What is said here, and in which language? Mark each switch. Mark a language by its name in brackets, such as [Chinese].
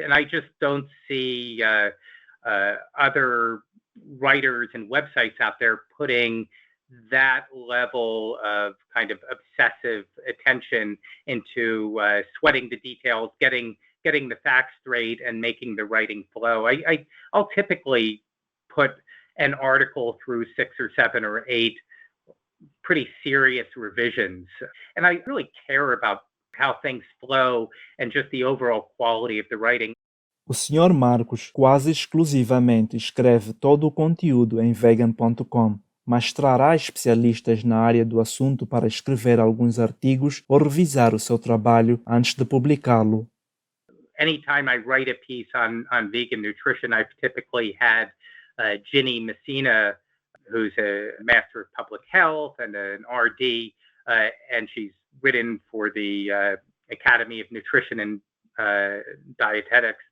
[English] And I just don't see other writers and websites out there putting that level of kind of obsessive attention into sweating the details, getting the facts straight, and making the writing flow. I'll typically put an article through 6 or 7 or 8 pretty serious revisions, and I really care about how things flow and just the overall quality of the writing. [Portuguese] O Sr. Marcos quase exclusivamente escreve todo o conteúdo em vegan.com, mas trará especialistas na área do assunto para escrever alguns artigos ou revisar o seu trabalho antes de publicá-lo. [English] Anytime I write a piece on vegan nutrition, I've typically had Ginny Messina, who's a master of public health and an RD, and she's written for the Academy of Nutrition and Dietetics.